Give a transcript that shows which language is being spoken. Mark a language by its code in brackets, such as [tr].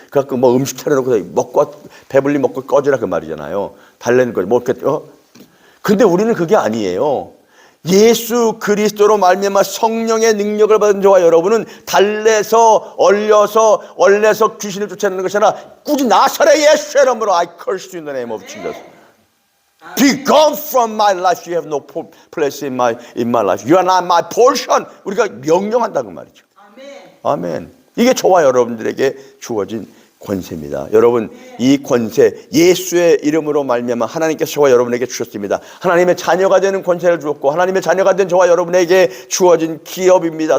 [ko] 그래갖고 뭐 음식 차려놓고 먹고 배불리 먹고 꺼지라 그 말이잖아요. 달래는 거지. 뭐 근데 우리는 그게 아니에요. 예수 그리스도로 말미암아 성령의 능력을 받은 저와 여러분은 달래서 얼려서 귀신을 쫓아내는 것이 아니라 굳이 나사렛 예수의 이름으로 [en] I curse you in the name of Jesus. Be gone from my life. You have no place in my life. You are not my portion. [ko] 우리가 명령한다고 말이죠. 아멘. 이게 저와 여러분들에게 주어진 권세입니다. 여러분, 이 권세 예수의 이름으로 말미암아 하나님께서 저와 여러분에게 주셨습니다. 하나님의 자녀가 되는 권세를 주었고 하나님의 자녀가 된 저와 여러분에게 주어진 기업입니다.